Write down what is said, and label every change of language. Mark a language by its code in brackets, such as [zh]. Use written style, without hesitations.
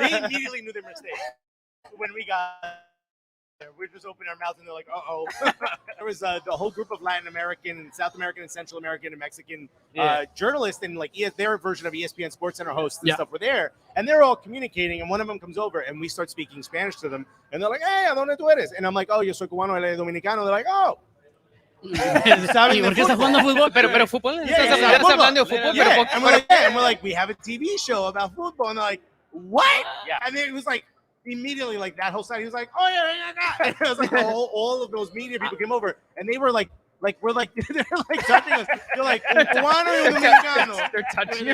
[en] They immediately knew their mistake. When we got there, we just opened our mouths and they're like, uh-oh. There was the whole group of Latin American and South American and Central American and Mexican journalists and their version of ESPN SportsCenter hosts and stuff were there. And they're all communicating and one of them comes over and we start speaking Spanish to them. And they're like, hey, [es] ¿a dónde tú eres? [en] And I'm like, oh, [es] yo soy cubano, él es dominicano. [en] They're like, oh. [es] ¿Y por qué está jugando fútbol? Pero fútbol. Yeah, Estás hablando de fútbol. Yeah, Pero [en] and we're like, we have a TV show about football. And they're like, what? Yeah. And then it was like, immediately, that whole side, he was like, oh, yeah. And it was like all of those media people came over. And they were like, they're touching us. They're like, [es] Cubano y Dominicano. [en] They're touching you.